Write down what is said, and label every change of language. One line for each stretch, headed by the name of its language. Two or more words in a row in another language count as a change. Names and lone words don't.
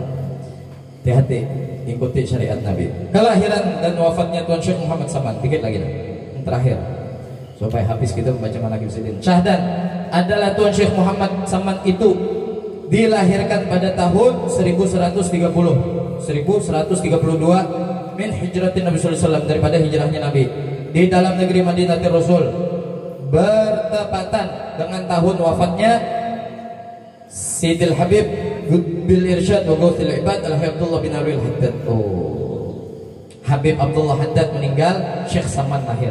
Banjar: Hati-hati, ikuti syariat Nabi. Kelahiran dan wafatnya Tuan Syekh Muhammad Saman, dikit lagi dah, yang terakhir supaya habis kita membaca manaqib Sidin.
Malay: Syahdan adalah Tuan Syekh Muhammad Saman itu dilahirkan pada tahun 1132
Arabic: من هجرة النبي صلى الله عليه وسلم,
Malay: daripada hijrahnya Nabi di dalam negeri Madinatul Rasul, bertepatan dengan tahun wafatnya Sidil Habib
Arabic: بالإرشاد وغوث العباد
Malay: Al-Habibullah bin Alwi Al-Haddad. Habib Abdullah Haddad meninggal, Syekh Saman lahir.